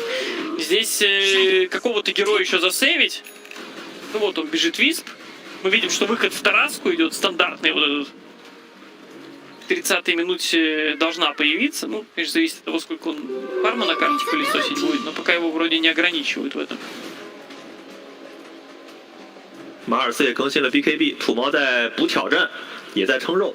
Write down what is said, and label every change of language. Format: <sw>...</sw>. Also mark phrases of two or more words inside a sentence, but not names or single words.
<ru>Здесь какого-то героя еще засейвить. Ну вот он бежит Висп. Мы видим, что выход в Тараску идет стандартный. Вот этот. В 30-й минуте должна появиться. Ну, конечно, зависит от того, сколько он фарма на карте пылесосить будет, но пока его вроде не ограничивают в этом.</ru> <zh>马尔斯也更新了 BKB， 土猫在补挑战，也在撑肉。</zh>